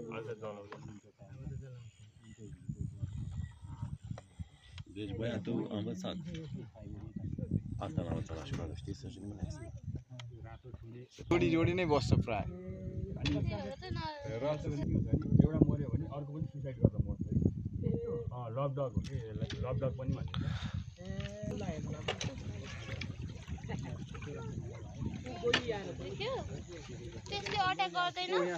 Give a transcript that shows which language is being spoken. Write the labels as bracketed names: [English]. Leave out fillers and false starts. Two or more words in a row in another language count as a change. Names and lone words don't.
[Romanian] Deci băiatul a învățat. Asta l-a învățat la școală, știi, să jignească. [Nepali] जोडी नै बस्छ प्राय एउटा मर्यो भने अर्को पनि सुसाइड गर्दा मर्छ [English] love dog [Nepali] हो कि [English] love dog [Nepali] पनि भन्छ त्यसले अट्याक गर्दैन